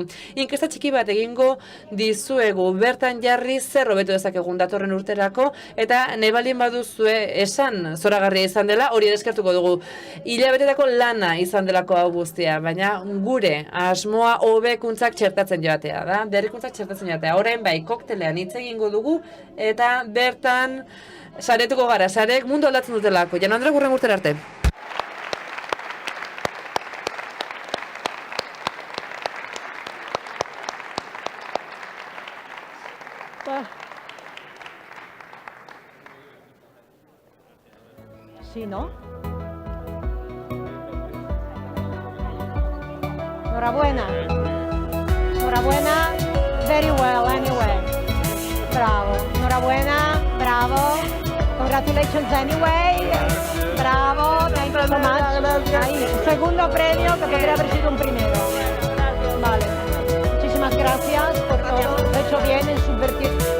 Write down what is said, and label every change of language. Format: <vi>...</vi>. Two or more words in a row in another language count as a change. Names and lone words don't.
<eu>Inkesta txiki bat egingo dizuegu, bertan jarri zer hobetu dezakegun datorren urterako, eta nahi balien baduzue esan zoragarria izan dela, hori eskertuko dugu. Hilabetetako lana izan delako hau guztia, baina gure asmoa hobekuntzak txertatzen joatea da, berrikuntzak txertatzen joatea. Orain bai, koktelean hitz egingo dugu, eta bertan saretuko gara, sarek mundu aldatzen dutelako. Jan Andre, gurren urtera arte.</eu> <es>Sí, ¿no? Enhorabuena. Enhorabuena.</es> <en>Very well, anyway.</en> <es>Bravo. Enhorabuena. Bravo.</es> <en>Congratulations anyway. Bravo. Thank you so much.</en> <es>Ahí, segundo premio que podría haber sido un primero. Vale. Muchísimas gracias por todo. Lo he hecho bien en subvertir</es>